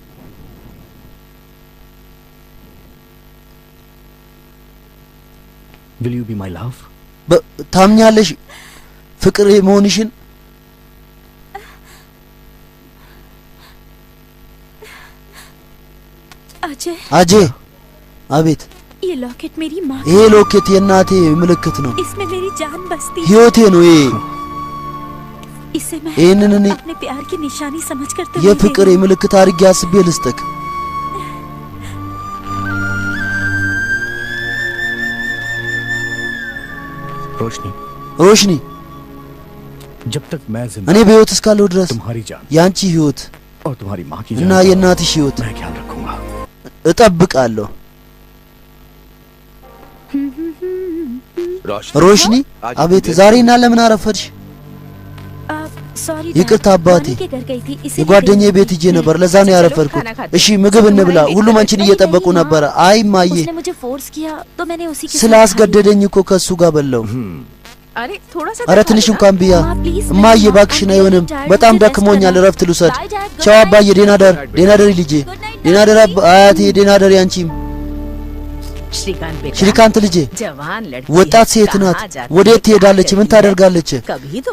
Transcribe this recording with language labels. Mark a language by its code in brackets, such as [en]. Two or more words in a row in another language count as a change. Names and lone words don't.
[en] will you be my love? [am] ታምኛለሽ ፍቅር መሆንሽን? [hi] अजय [am] अजय አቤት [hi] ये लॉकेट मेरी माँ [am] ይሄ ሎኬት የእናቴ ምልክት ነው [hi] इसमें मेरी जान बसती है [am] ህይወቴ ነው ይሄ [hi] इसे मैं [am] ይሄንን እኔ [hi] अपने प्यार की निशानी समझकर तुम्हें [am] የፍቅር ምልክት አድርጌ አስቤ ልስጥክ [hi] रोशनी रोशनी जब तक मैं जिंदा [am] እኔ በህይወት እስካለሁ ድረስ [hi] तुम्हारी जान [am] ያንቺ ህይወት [hi] और तुम्हारी माँ की [am] እና [hi] जान [am] የእናትሽ ህይወት [hi] मैं ख्याल रखूंगा [am] እጠብቃለሁ रोशनी አቤት ዛሬና ለምን አረፈድሽ [en] सॉरी [am] ይቅርታ አባቴ የጓደኛዬ ቤት ሂጄ ነበር ለዛ ነው ያረፈድኩት እሺ ምግብ እንብላ ሁሉም አንቺን እየጠበቁ ነበር አይ ማዬ [hi] उसने मुझे फोर्स किया तो मैंने उसी के [am] ስላስገደደኝ እኮ ከሱ ጋር በለው [hi] अरे थोड़ा सा [am] ኧረ ትንሽ እንኳን ብያ እማዬ እባክሽን አይሆንም በጣም ደክሞኛል እረፍት ልውሰድ ቻው አባዬ ደህና ደር ልጄ ደህና ደር አያቴ ደህና ደር ያንቺም [hi] श्रीकांत बेटा [am] श्रीकांत ልጄ [hi] जवान लड़की [am] ወጣት ሴት ናት ወዴት ትሄዳለች ምን ታደርጋለች [hi] कभी तो